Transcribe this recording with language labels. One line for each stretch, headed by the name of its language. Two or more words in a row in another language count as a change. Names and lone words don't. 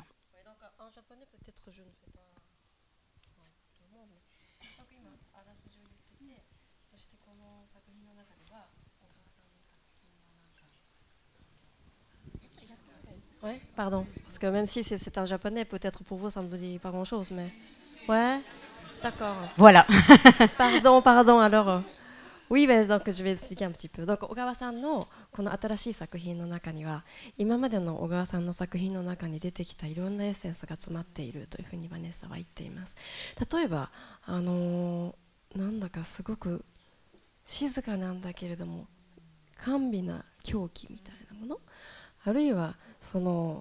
French: Ouais, donc, en japonais, peut-être je ne fais pas tout le monde, mais donc, ouais, pardon, parce que même si c'est un japonais, peut-être pour vous ça ne vous dit pas grand-chose, mais ouais, d'accord. Voilà. Pardon, alors. Oui, donc je vais expliquer un petit peu. Donc、
Japanese: 小川さんのこの新しい作品の中には、今までの小川さんの作品の中に出てきたいろんなエッセンスが詰まっているというふうにヴァネッサは言っています。例えば、なんだかすごく静かなんだけれども、甘美な狂気みたいなもの、あるいはその